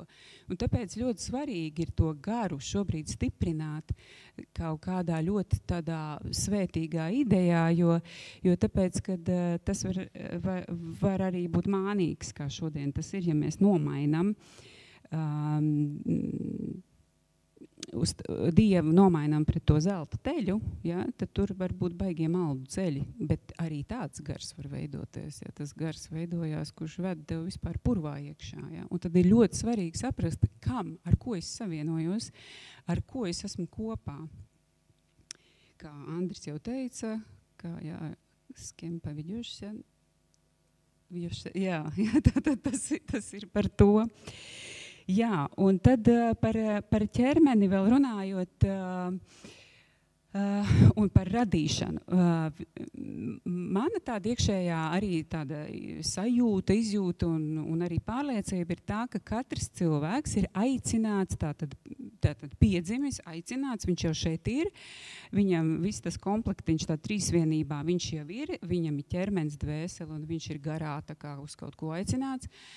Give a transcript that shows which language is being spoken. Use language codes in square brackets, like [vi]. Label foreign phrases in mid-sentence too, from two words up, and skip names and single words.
[lv] Un tāpēc ļoti svarīgi ir to garu šobrīd stiprināt kaut kādā ļoti tādā svētīgā idejā, jo tāpēc, kad tas var arī būt mānīgs, kā šodien tas ir, ja mēs nomainam, uz Dievu nomainām pret to zelta teļu, ja, tad tur var būt baigie maldu ceļi, bet arī tāds gars var veidoties, ja tas gars veidojās, kurš ved tev vispār purvā iekšā, ja. Un tad ir ļoti svarīgi saprast, kam, ar ko es savienojos, ar ko es esmu kopā. Kā Andris jau teica, kā [ru] с кем поведешься, [lv] jā, tas ir par to. Jā, un tad par ķermeni vēl runājot un par radīšanu. Mana tāda iekšējā arī tāda sajūta, izjūta un arī pārliecība ir tā, ka katrs cilvēks ir aicināts, tātad piedzimis, aicināts, viņš jau šeit ir, viņam viss tas komplektiņš tā trīsvienībā, viņš jau ir, viņam ir ķermenis, dvēsele un viņš ir garā tā kā uz kaut ko aicināts.